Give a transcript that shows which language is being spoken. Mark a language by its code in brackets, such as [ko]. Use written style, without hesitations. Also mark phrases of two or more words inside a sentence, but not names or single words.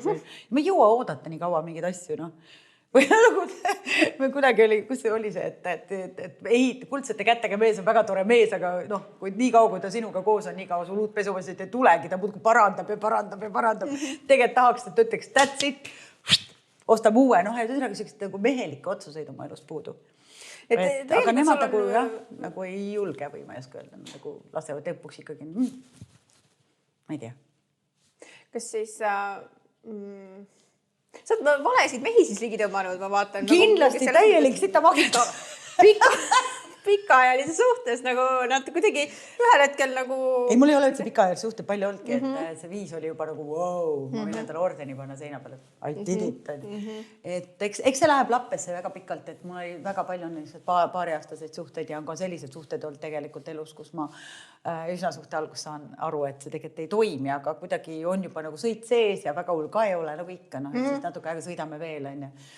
[et] Ma ei jõua oodata nii kaua mingeid asju, Või nagu kuidagi oli, kus see oli see, et kuldsete kätega mees on väga tore mees, aga kui nii kaua, kui ta sinuga koos on, nii kaua sul uut pesuvasid ei tulegi, ta muudkui parandab. Tegelikult tahaks, et ütleks [en] that's it, [et] ostab uue, ja ühesõnaga sellised nagu mehelikke otsuseid oma elus puudu. Aga nemad nagu ei julge või ma ei oska öelda, nagu lasevad lõpuks ikkagi, ma ei tea. Kas siis sa oled valesid mehi siis ligi tõmmanud, ma vaatan. Kindlasti täielik sita magita. Pikaajalise suhtes nagu nad kuidagi ühel hetkel nagu... Ei, mul ei ole üldse pikaajalise suhte palju olnudki, et see 5 oli juba nagu wow, ma võin endale ordeni panna seina peale. [en] I did it. [et] Et eks see läheb lappesse väga pikalt, et mul oli väga palju paariaastaseid suhteid ja on ka sellised suhted olnud tegelikult elus, kus ma üsna suhte algus saan aru, et see tegelikult ei toimi, aga kuidagi on juba nagu sõit sees ja väga hull ka ei ole nagu ikka, siis natuke aega sõidame veel, on ju.